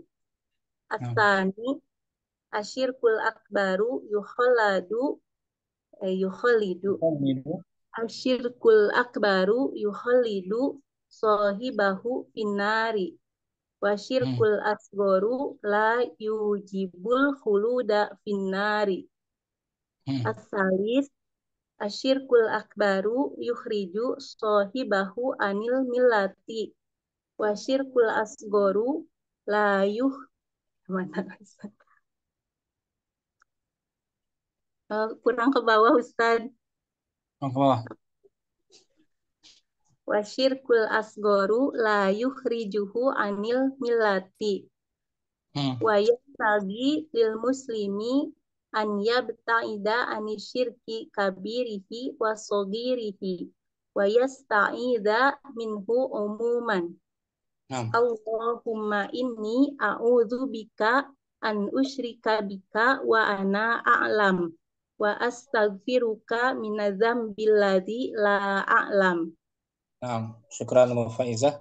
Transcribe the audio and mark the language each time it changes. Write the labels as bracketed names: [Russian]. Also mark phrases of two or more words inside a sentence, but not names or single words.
[Arabic] الثاني الشرك الأكبر يخلد الشرك الأكبر يخلد صاحبه في النار والشرك الأصغر لا يوجب الخلود في النار. الثالث الشرك الأكبر يخرج صاحبه عن الملة والشرك الأصغر لا [Malay] kurang ke bawah Ustaz. Ke bawah. [Arabic] والشرك الأصغر لا يخرجه عن الملة. وينبغي للمسلم أن يبتعد عن الشرك كبيره وصغيره ويستعيذ منه عموما. اللهم إني أعوذ بك أن أشرك بك وأنا أعلم وأستغفرك من الذنب الذي لا أعلم. Syukran Umu Faizah.